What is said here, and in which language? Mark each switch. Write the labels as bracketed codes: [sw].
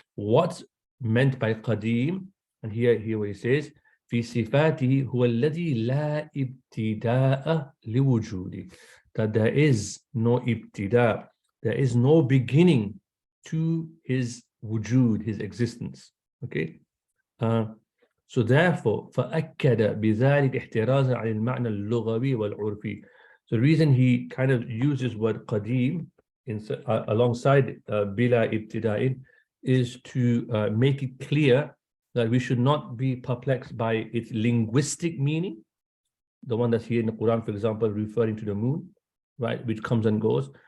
[en] What's meant by qadim, and here what he says, [ar] في صفاته هو الذي لا ابتداء لوجوده, [en] that there is no ibtida, there is no beginning to his wujud, his existence. Okay. So therefore, [ar] فأكد بذلك احترازا عن المعنى اللغوي والعرفي. [en] So the reason he kind of uses word qadim alongside bila ibtida'in is to make it clear that we should not be perplexed by its linguistic meaning, the one that's here in the Quran, for example, referring to the moon, right, which comes and goes.